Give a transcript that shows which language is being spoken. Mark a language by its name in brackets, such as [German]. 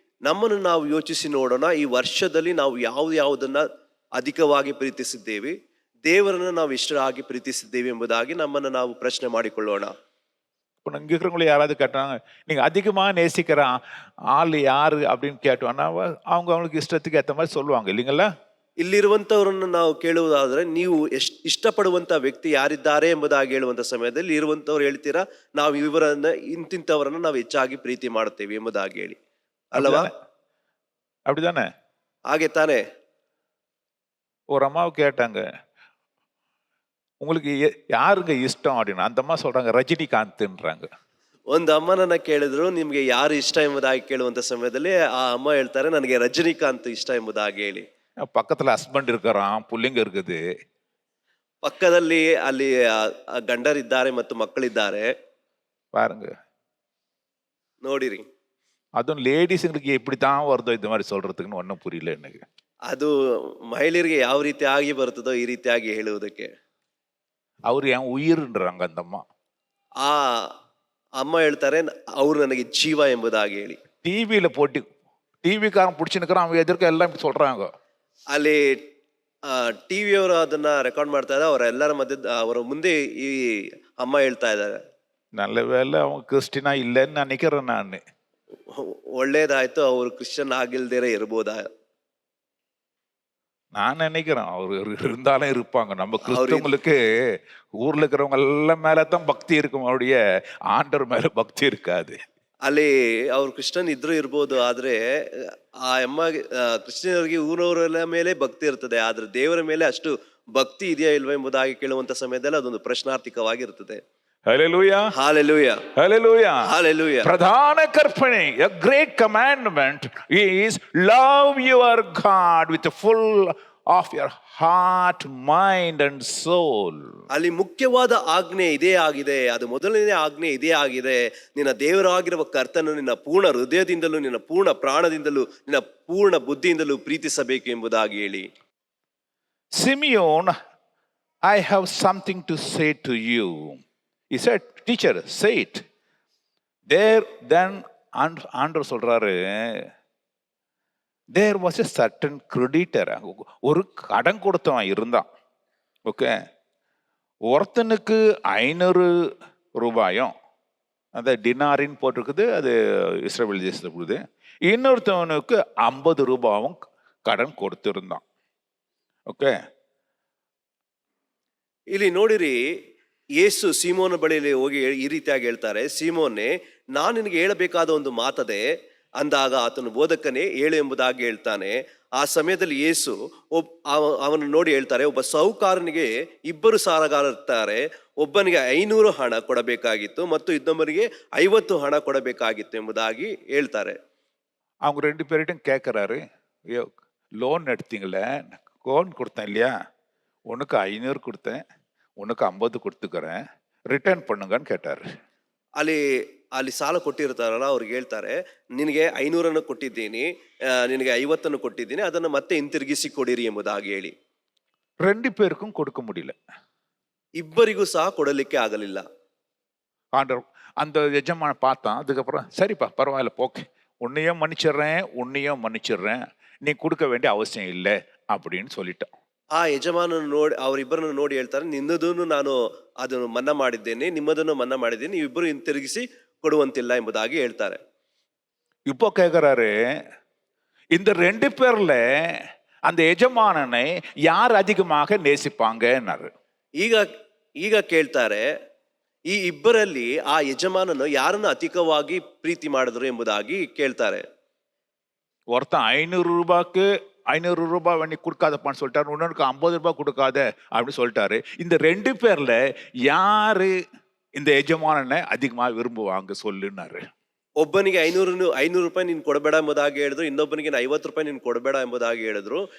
[Kannada] ನಮ್ಮನ್ನು ನಾವು ಯೋಚಿಸಿ ನೋಡೋಣ, ಈ ವರ್ಷದಲ್ಲಿ ನಾವು ಯಾವುದನ್ನ ಅಧಿಕವಾಗಿ ಪ್ರೀತಿಸಿದ್ದೇವೆ, ದೇವರನ್ನು ನಾವು ಎಷ್ಟರಾಗಿ ಪ್ರೀತಿಸಿದ್ದೇವೆ ಎಂಬುದಾಗಿ ನಮ್ಮನ್ನು ನಾವು ಪ್ರಶ್ನೆ ಮಾಡಿಕೊಳ್ಳೋಣ. [Tamil] இப்போ இங்கே இருக்கிறவங்களை யாராவது கேட்டாங்க, நீங்கள் அதிகமாக நேசிக்கிற ஆள் யாரு அப்படின்னு கேட்டோன்னா அவங்களுக்கு இஷ்டத்துக்கு ஏற்ற மாதிரி சொல்லுவாங்க இல்லைங்களா? [Kannada] ಇಲ್ಲಿರುವಂತವರನ್ನು ನಾವು ಕೇಳುವುದಾದ್ರೆ, ನೀವು ಇಷ್ಟಪಡುವಂತ ವ್ಯಕ್ತಿ ಯಾರಿದ್ದಾರೆ ಎಂಬುದಾಗಿ ಹೇಳುವಂತ ಸಮಯದಲ್ಲಿ ಇರುವಂತವ್ರು ಹೇಳ್ತೀರಾ, ನಾವು ಇವರನ್ನ ಇಂತಿಂತವರನ್ನ ನಾವು ಹೆಚ್ಚಾಗಿ ಪ್ರೀತಿ ಮಾಡುತ್ತೇವೆ ಎಂಬುದಾಗಿ ಹೇಳಿ, ಅಲ್ಲವಾ? [Tamil] அப்படிதானே? [Kannada] ಹಾಗೆ ತಾನೆ. [Tamil] ஒரு அம்மாவை கேட்டாங்க, உங்களுக்கு யாருங்க இஷ்டம் அப்படின்னு. அந்த அம்மா சொல்றாங்க, ரஜினிகாந்த்ன்றாங்க. [Kannada] ಒಂದು ಅಮ್ಮನನ್ನ ಕೇಳಿದ್ರು, ನಿಮ್ಗೆ ಯಾರು ಇಷ್ಟ ಎಂಬುದಾಗಿ ಕೇಳುವಂತ ಸಮಯದಲ್ಲಿ ಆ ಅಮ್ಮ ಹೇಳ್ತಾರೆ, ನನಗೆ ರಜನಿಕಾಂತ್ ಇಷ್ಟ ಎಂಬುದಾಗಿ ಹೇಳಿ. [Tamil] பக்கத்துல ஹஸ்பண்ட் இருக்கிறான், புள்ளிங்க இருக்குது, [Kannada] ಪಕ್ಕದಲ್ಲಿ ಅಲ್ಲಿ ಗಂಡರಿದ್ದಾರೆ ಮತ್ತು ಮಕ್ಕಳಿದ್ದಾರೆ [Tamil] பாருங்க. [Kannada] ನೋಡಿರಿ. [Tamil] அதுவும் லேடிஸுங்களுக்கு எப்படித்தான் வருதோ இந்த மாதிரி சொல்றதுக்குன்னு ஒன்றும் புரியல எனக்கு. [Kannada] ಅದು ಮಹಿಳೆಯರಿಗೆ ಯಾವ ರೀತಿಯಾಗಿ ಬರ್ತದೋ ಈ ರೀತಿಯಾಗಿ ಹೇಳುವುದಕ್ಕೆ. ಅವ್ರು [Tamil] என் உயிர்ன்றாங்க அந்த அம்மா. [Kannada] ಆ ಅಮ್ಮ ಹೇಳ್ತಾರೆ, ಅವ್ರು ನನಗೆ ಜೀವ ಎಂಬುದಾಗಿ ಹೇಳಿ. [Tamil] டிவியில போட்டு டிவிக்காரன் பிடிச்சுன்னுக்கிறான், அவன் எதிர்க்க எல்லாம் இப்படி சொல்றாங்க. [Kannada] ಅಲ್ಲಿ ಟಿವಿಯವರು ಅದನ್ನ ರೆಕಾರ್ಡ್ ಮಾಡ್ತಾ ಇದ್ದಾರೆ, ಅವರೆಲ್ಲರ ಮಧ್ಯೆ ಅವರ ಮುಂದೆ ಈ ಅಮ್ಮ ಹೇಳ್ತಾ ಇದ್ದಾರೆ. [Tamil] நல்ல வேலை அவன் கிறிஸ்டினா இல்லைன்னு நினைக்கிறேன் நான். [Kannada] ಒಳ್ಳೇದಾಯ್ತು, ಅವರು ಕ್ರಿಶ್ಚಿಯನ್ ಆಗಿಲ್ದೇರೆ ಇರ್ಬೋದಾ. [Tamil] நான் நினைக்கிறேன் அவர் இருந்தாலும் இருப்பாங்க. நம்ம கிறிஸ்தவங்களுக்கு ஊர்ல இருக்கிறவங்க எல்லாம் மேலதான் பக்தி இருக்கும், அவருடைய ஆண்டவர் மேல பக்தி இருக்காது. [Kannada] ಅಲ್ಲಿ ಅವ್ರು ಕ್ರಿಶ್ಚಿಯನ್ ಇದ್ರೂ ಇರ್ಬೋದು, ಆದ್ರೆ ಆ ಅಮ್ಮಗೆ ಕ್ರಿಶ್ಚಿಯನರಿಗೆ ಊರವರ ಮೇಲೆ ಭಕ್ತಿ ಇರ್ತದೆ, ಆದ್ರೆ ದೇವರ ಮೇಲೆ ಅಷ್ಟು ಭಕ್ತಿ ಇದೆಯಾ ಇಲ್ವಾ ಎಂಬುದಾಗಿ ಕೇಳುವಂತ ಸಮಯದಲ್ಲಿ ಅದೊಂದು ಪ್ರಶ್ನಾರ್ಥಿಕವಾಗಿರ್ತದೆ. [English] Hallelujah. [Kannada] Hallelujah, [English] Hallelujah. [Kannada] ಹಾಲೆಲೂಯಾ. ಪ್ರಧಾನ ಕಲ್ಪನೆ, [English] a great commandment is love your God with full of your heart, mind and soul. [Kannada] ಅಲ್ಲಿ ಮುಖ್ಯವಾದ ಆಜ್ಞೆ ಇದೇ ಆಗಿದೆ, ಅದು ಮೊದಲನೇ ಆಜ್ಞೆ ಇದೇ ಆಗಿದೆ, ನಿನ್ನ ದೇವರಾಗಿರುವ ಕರ್ತನು ನಿನ್ನ ಪೂರ್ಣ ಹೃದಯದಿಂದಲೂ, ನಿನ್ನ ಪೂರ್ಣ ಪ್ರಾಣದಿಂದಲೂ, ನಿನ್ನ ಪೂರ್ಣ ಬುದ್ಧಿಯಿಂದಲೂ ಪ್ರೀತಿಸಬೇಕು ಎಂಬುದಾಗಿ ಹೇಳಿ. [English] Simeon, I have something to say to you. He said, teacher, say it. There then [Tamil] ஆண்டவர் சொல்றாரு, [English] there was a certain creditor. [Tamil] ஒரு கடன் கொடுத்தவன் இருந்தான். ஓகே, ஒருத்தனுக்கு 500 ரூபாயும், அந்த டினாரின்னு போட்டிருக்குது, அது இஸ்ரவேல் தேசத்தில் இருக்குது. இன்னொருத்தவனுக்கு 50 ரூபாவும் கடன் கொடுத்திருந்தான். [Kannada] ಓಕೆ, ಇಲ್ಲಿ ನೋಡಿರಿ, ಯೇಸು ಸೀಮೋನ ಬಳಿಯಲ್ಲಿ ಹೋಗಿ ಈ ರೀತಿಯಾಗಿ ಹೇಳ್ತಾರೆ, ಸೀಮೋನೆ, ನಾನು ನಿನಗೆ ಹೇಳಬೇಕಾದ ಒಂದು ಮಾತದೆ ಅಂದಾಗ ಆತನು, ಬೋಧಕನೇ ಹೇಳು ಎಂಬುದಾಗಿ ಹೇಳ್ತಾನೆ. ಆ ಸಮಯದಲ್ಲಿ ಯೇಸು ಅವನು ನೋಡಿ ಹೇಳ್ತಾರೆ, ಒಬ್ಬ ಸಾಹುಕಾರನಿಗೆ 2 ಸಾಲಗಾರರಿರ್ತಾರೆ, ಒಬ್ಬನಿಗೆ 500 ಹಣ ಕೊಡಬೇಕಾಗಿತ್ತು ಮತ್ತು ಇನ್ನೊಬ್ಬನಿಗೆ 50 ಹಣ ಕೊಡಬೇಕಾಗಿತ್ತು ಎಂಬುದಾಗಿ ಹೇಳ್ತಾರೆ. [Tamil] அவங்க 2 பேர்கிட்டும் கேட்குறாரு, லோன் எடுத்தீங்களே, லோன் கொடுத்தேன் இல்லையா, உனக்கு 500 கொடுத்தேன், உனக்கு 50 கொடுத்துக்கிறேன், ரிட்டர்ன் பண்ணுங்கன்னு கேட்டாரு. [Kannada] ಅಲ್ಲಿ ಸಾಲ ಕೊಟ್ಟಿರ್ತಾರಲ್ಲ, ಅವ್ರಿಗೆ ಹೇಳ್ತಾರೆ, ನಿನಗೆ 500 ಕೊಟ್ಟಿದ್ದೀನಿ, ನಿನಗೆ 50 ಕೊಟ್ಟಿದ್ದೀನಿ, ಅದನ್ನು ಮತ್ತೆ ಹಿಂತಿರುಗಿಸಿ ಕೊಡಿರಿ ಎಂಬುದಾಗಿ ಹೇಳಿ. [Tamil] 2 பேருக்கும் கொடுக்க முடியல. [Kannada] ಇಬ್ಬರಿಗೂ ಸಹ ಕೊಡಲಿಕ್ಕೆ ಆಗಲಿಲ್ಲ. [Tamil] ஆண்டவர் அந்த எஜமான பார்த்தான். அதுக்கப்புறம், சரிப்பா பரவாயில்ல, போக்கு, உன்னையும் மன்னிச்சிடுறேன், நீ கொடுக்க வேண்டிய அவசியம் இல்லை அப்படின்னு சொல்லிட்டான். [Kannada] ಆ ಯಜಮಾನನು ನೋಡಿ, ಅವರಿಬ್ಬರನ್ನು ನೋಡಿ ಹೇಳ್ತಾರೆ, ನಿನ್ನದನ್ನು ನಾನು ಅದನ್ನು ಮನ್ನಾ ಮಾಡಿದ್ದೇನೆ, ನಿಮ್ಮದನ್ನು ಮನ್ನಾ ಮಾಡಿದ್ದೇನೆ, ನೀವಿಬ್ಬರು ಹಿಂತಿರುಗಿಸಿ ಕೊಡುವಂತಿಲ್ಲ ಎಂಬುದಾಗಿ ಹೇಳ್ತಾರೆ. [Tamil] இப்போ கேட்கிறாரு, இந்த 2 பேர்ல அந்த எஜமானனை யார் அதிகமாக நேசிப்பாங்கன்னாரு. [Kannada] ಈಗ ಕೇಳ್ತಾರೆ, ಈ ಇಬ್ಬರಲ್ಲಿ ಆ ಯಜಮಾನನು ಯಾರನ್ನು ಅಧಿಕವಾಗಿ ಪ್ರೀತಿ ಮಾಡಿದ್ರು ಎಂಬುದಾಗಿ ಕೇಳ್ತಾರೆ. [Tamil] ஒருத்தன் 500 ரூபாய் நீ கொடுக்காதப்பான்னு சொல்லிட்டாரு, இன்னொருக்கு 50 ரூபாய் கொடுக்காத அப்படின்னு சொல்லிட்டாரு. இந்த 2 பேர்ல யாரு இந்த எஜமானனை அதிகமா விரும்புவாங்க சொல்லுன்னாரு. [Kannada] ಒಬ್ಬನಿಗೆ 500 ರೂಪಾಯಿ ನೀನು ಕೊಡಬೇಡ ಎಂಬುದಾಗಿ ಹೇಳಿದ್ರು, ಇನ್ನೊಬ್ಬನಿಗೆ 50 ರೂಪಾಯಿ ನೀನು ಕೊಡಬೇಡ ಎಂಬುದಾಗಿ ಹೇಳಿದ್ರು.